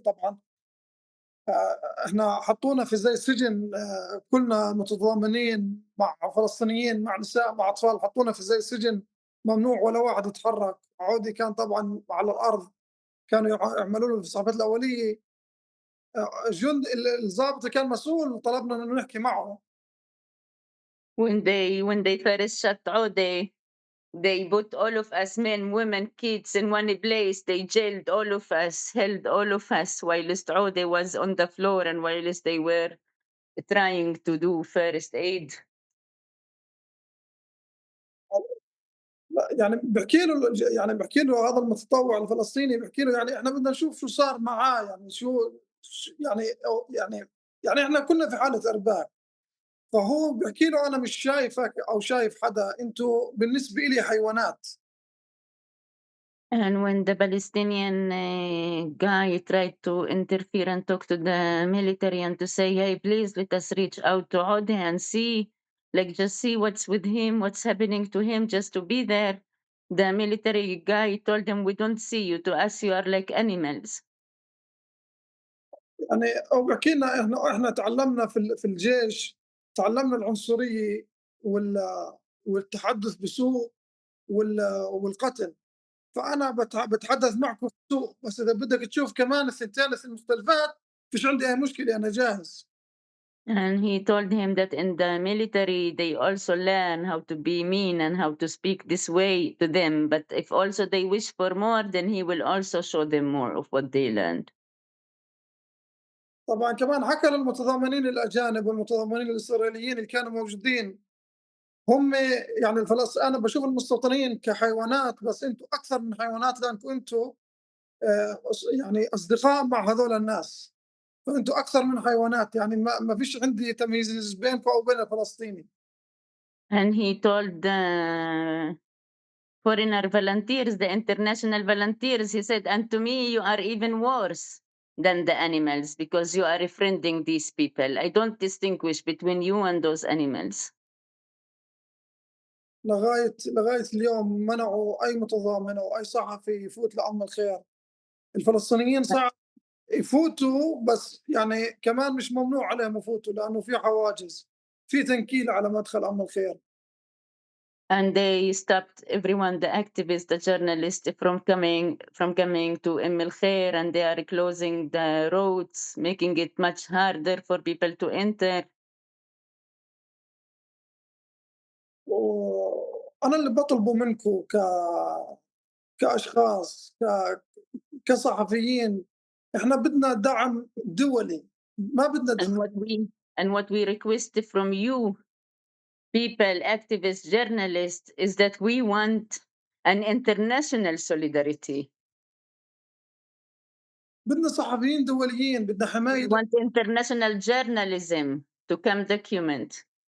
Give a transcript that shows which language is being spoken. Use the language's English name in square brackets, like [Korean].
[Arabic] طبعا احنا حطونا في زي سجن، كلنا متضامنين مع فلسطينيين مع نساء مع اطفال، حطونا في زي سجن ممنوع ولا واحد يتحرك. عودي كان طبعا على الارض، كانوا يعملوا له الاسعافات الاوليه. الجند الضابط اللي كان مسؤول طلبنا انه نحكي معه. [English] When they first shot Audi, they put all of us, men, women, kids, in one place. They jailed all of us, held all of us, whilst Audi was on the floor and whilst they were trying to do first aid. [Arabic] يعني بحكي له هذا المتطوع الفلسطيني، بحكي له يعني احنا بدنا نشوف شو صار معاه، يعني يعني يعني احنا كنا في حاله ارباك. فهو بحكي له انا مش شايفك او شايف حدا، انتوا بالنسبه لي حيوانات. [English] And when the Palestinian guy tried to interfere and talk to the military and to say, hey, please let us reach out to Odeh and see, like, just see what's with him, what's happening to him, just to be there. The military guy told him, we don't see you. To us, you are like animals. [Arabic] يعني او بحكي لنا احنا تعلمنا في الجيش، تعلمنا العنصريه والتحدث بسوء والقتل. فانا بتحدث معكم بسوء، بس اذا بدك تشوف كمان الثنتين المختلفات فيش عندي اي مشكله، انا جاهز. [English] And he told him that in the military, they also learn how to be mean and how to speak this way to them. But if also they wish for more, then he will also show them more of what they learned. [Arabic] طبعا كمان حكى للمتضامنين الاجانب والمتضامنين الاسرائيليين اللي كانوا موجودين، هم يعني انا بشوف المستوطنين كحيوانات، بس انتم اكثر من حيوانات لانكم انتم يعني اصدقاء مع هذول الناس. فانتم اكثر من حيوانات، يعني ما فيش عندي تمييز بينكم او بين الفلسطيني. [English] And he told the foreigner volunteers, the international volunteers, he said, and to me, you are even worse than the animals because you are befriending these people. I don't distinguish between you and those animals. [Arabic] لغايه اليوم منعوا اي متضامن او اي صحفي يفوت لأم الخير. الفلسطينيين صعب يفوتوا، بس يعني كمان مش ممنوع عليهم يفوتوا لانه في حواجز، في تنكيل على مدخل أم الخير. [English] And they stopped everyone, the activists, the journalists, from coming to El Khair, and they are closing the roads, making it much harder for people to enter. [Arabic] وانا اللي بطلبه منكم كاشخاص كصحفيين، احنا بدنا دعم دولي، ما بدنا [English] And [Arabic] دعم. [English] what we request from you people, activists, journalists, is that we want an international solidarity. [Arabic] بدنا صحفيين دوليين، بدنا [English] We [Arabic] حماية [English] want international journalism to come document.